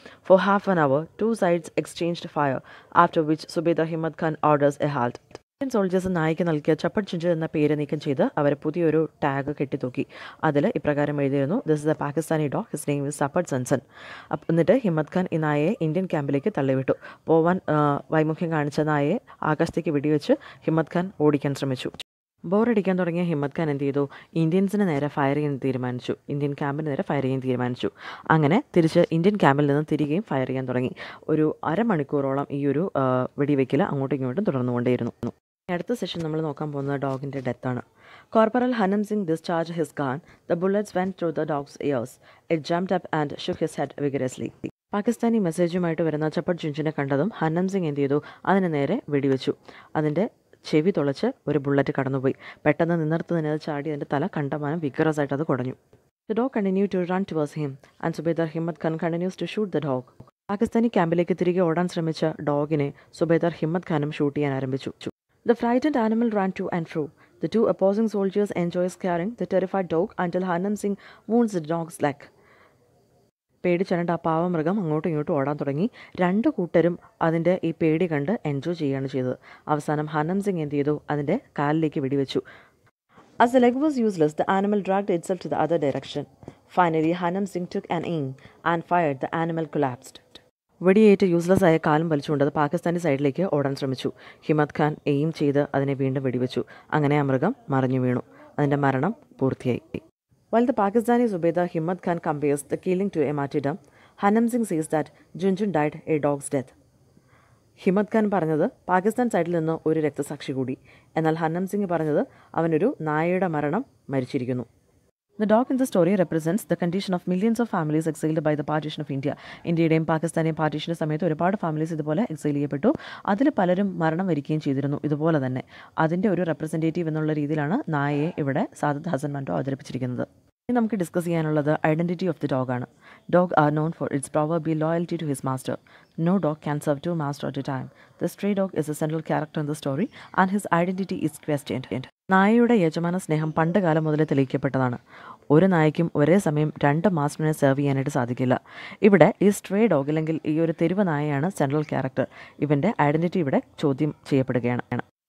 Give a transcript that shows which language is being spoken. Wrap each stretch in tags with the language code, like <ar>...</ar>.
<en>For half an hour, two sides exchanged fire, after which Subedar Himmat Khan orders a halt.</en> <ml>Indian soldiers Naik നൽകിയ ചപ്പഡ് ജുൻജുൻ എന്ന പേര് നീക്കം ചെയ്ത് അവർ പുതിയൊരു ടാഗ് കെട്ടിത്തൂക്കി. അതിൽ ഇപ്രകാരം എഴുതിയിരുന്നു,</ml> <en>This is a Pakistani dog, his name is chapped Jenson.</en> <ml>എന്നിട്ട് ഹിമ്മത്ത് ഖാൻ ഈ നായയെ ഇന്ത്യൻ ക്യാമ്പിലേക്ക് തള്ളിവിട്ടു. പോവാൻ വൈമുഖ്യം കാണിച്ച നായയെ ആകാശത്തേക്ക് വെടിവെച്ച് ഹിമ്മത്ത് ഖാൻ ഓടിക്കാൻ ശ്രമിച്ചു. ബോറടിക്കാൻ തുടങ്ങിയ ഹിമ്മത്ത് ഖാൻ എന്ത് ചെയ്തു, ഇന്ത്യൻസിന് നേരെ ഫയർ ചെയ്യാൻ തീരുമാനിച്ചു. ഇന്ത്യൻ ക്യാമ്പിന് നേരെ ഫയർ ചെയ്യാൻ തീരുമാനിച്ചു. അങ്ങനെ തിരിച്ച് ഇന്ത്യൻ ക്യാമ്പിൽ നിന്ന് തിരികെയും ഫയർ ചെയ്യാൻ തുടങ്ങി. ഒരു അരമണിക്കൂറോളം ഈ ഒരു വെടിവെക്കൽ അങ്ങോട്ടും ഇങ്ങോട്ടും തുടർന്നുകൊണ്ടേയിരുന്നു. അടുത്ത സെഷൻ നമ്മൾ നോക്കാൻ പോകുന്നത് ഡോഗിൻ്റെ ഡെത്താണ്. Corporal ഹർനം Singh</ml> <en>discharged his gun. The bullets went through the dog's ears. It jumped up and shook his head vigorously.</en> <ml>Pakistani മെസ്സേജുമായിട്ട് വരുന്ന ചപ്പഡ് ജുൻജുനെ കണ്ടതും ഹർനം സിംഗ് എന്ത് ചെയ്തു, അതിന് നേരെ വെടിവെച്ചു. അതിൻ്റെ ചെവി തുളച്ച് ഒരു ബുള്ളറ്റ് കടന്നുപോയി. പെട്ടെന്ന് നിന്നിടത്ത് തന്നെ അത് ചാടി അതിൻ്റെ തല കണ്ടമാനം വിഗ്രസ് ആയിട്ട് അത് കുടഞ്ഞു.</ml> <en>The dog continued to run towards him, and Subedar Himmat Khan continues to shoot the dog.</en> <ml>Pakistani ക്യാമ്പിലേക്ക് തിരികെ ഓടാൻ ശ്രമിച്ച ഡോഗിനെ സുബേദാർ ഹിമ്മത്ത് ഖാനും ഷൂട്ട് ചെയ്യാൻ ആരംഭിച്ചു.</ml> <en>The frightened animal ran to and fro. The two opposing soldiers enjoy scaring the terrified dog until Hanam Singh wounds the dog's leg.</en> <ml>പേടിച്ചരണ്ട ആ പാവമൃഗം അങ്ങോട്ടും ഇങ്ങോട്ടും ഓടാൻ തുടങ്ങി. രണ്ടു കൂട്ടരും അതിൻ്റെ ഈ പേടി കണ്ട് എൻജോയ് ചെയ്യുകയാണ് ചെയ്തത്. അവസാനം ഹനം സിംഗ് എന്ത് ചെയ്തു? അതിൻ്റെ കാലിലേക്ക് വെടിവെച്ചു.</ml> <en>As the leg was useless, the animal dragged itself to the other direction. Finally, Hanam Singh took an aim and fired. The animal collapsed.</en> <ml>വെടിയേറ്റ് യൂസ്ലെസ് ആയ കാലം വലിച്ചുകൊണ്ട് അത് പാകിസ്ഥാനി സൈഡിലേക്ക് ഓടാൻ ശ്രമിച്ചു. ഹിമ്മത്ത് ഖാൻ എയിം ചെയ്ത് അതിനെ വീണ്ടും വെടിവെച്ചു. അങ്ങനെ ആ മൃഗം മറിഞ്ഞു വീണു. അതിൻ്റെ മരണം പൂർത്തിയായി.</ml> <en>While the Pakistani Subedar Himmat Khan compares the killing to a martyrdom, Hanam Singh says that Junjun died a dog's death.</en> <ml>Himmat Khan പറഞ്ഞത് പാകിസ്ഥാൻ സൈഡിൽ നിന്ന് ഒരു രക്തസാക്ഷി കൂടി. എന്നാൽ ഹനം സിംഗ് പറഞ്ഞത് അവനൊരു നായയുടെ മരണം മരിച്ചിരിക്കുന്നു.</ml> <en>The dog in the story represents the condition of millions of families exiled by the partition of India.</en> <ml>ഇന്ത്യയുടെയും പാകിസ്ഥാനെയും പാർട്ടീഷൻ്റെ സമയത്ത് ഒരുപാട് ഫാമിലീസ് ഇതുപോലെ എക്സൈൽ ചെയ്യപ്പെട്ടു. അതിൽ പലരും മരണം വരികയും ചെയ്തിരുന്നു. ഇതുപോലെ തന്നെ അതിൻ്റെ ഒരു റെപ്രസെൻറ്റേറ്റീവ് എന്നുള്ള രീതിയിലാണ് നായയെ ഇവിടെ സാദത്ത് ഹസൻ മൻഡോ അവതരിപ്പിച്ചിരിക്കുന്നത്. ഇനി നമുക്ക് ഡിസ്കസ് ചെയ്യാനുള്ളത്</ml> <en>Identity of the ഡോഗാണ്. Dog are known for its proverbial loyalty to his master. No dog can serve two masters at a time. The stray dog is a central character in the story and his identity is questioned.</en> <ml>നായയുടെ യജമാന സ്നേഹം പണ്ട് കാലം മുതലേ തെളിയിക്കപ്പെട്ടതാണ്. ഒരു നായയ്ക്കും ഒരേ സമയം രണ്ട് മാസ്റ്ററിനെ serve ചെയ്യാനായിട്ട് സാധിക്കില്ല. ഇവിടെ ഈ സ്ട്രേ ഡോഗ് അല്ലെങ്കിൽ ഈ ഒരു തെരുവ് നായയാണ് സെൻട്രൽ ക്യാരക്ടർ. ഇവൻ്റെ ഐഡൻറ്റിറ്റി ഇവിടെ ചോദ്യം ചെയ്യപ്പെടുകയാണ്.</ml>